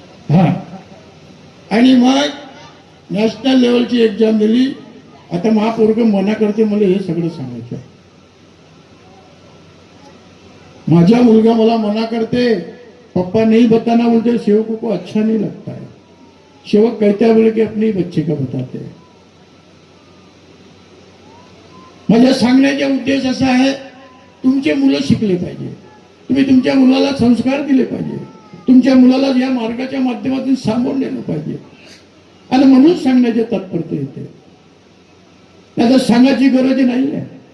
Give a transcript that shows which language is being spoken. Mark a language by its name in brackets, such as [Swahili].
[Marathi] हा, आणि मग नॅशनल लेवलची एक्झाम दिली. आता महापोरग मना करते मला हे सगळं सांगायचं. माझा मुलगा मला मना करते, [Hindi] पप्पा नहीं बताना बोलते. सेवकों को अच्छा नहीं लगता है. सेवक कहते हैं बोले कि अपने बच्चे का बताते हैं. [Marathi] माझ्या सांगण्याचा उद्देश असा आहे, तुमचे मुलं शिकले पाहिजे. तुम्ही तुमच्या मुलाला संस्कार दिले पाहिजे. तुमच्या मुलाला या मार्गाच्या माध्यमातून सामोरं नेलं पाहिजे. आणि म्हणून सांगण्याचे तात्पर्य येते. त्याला सांगायची गरज नाही आहे.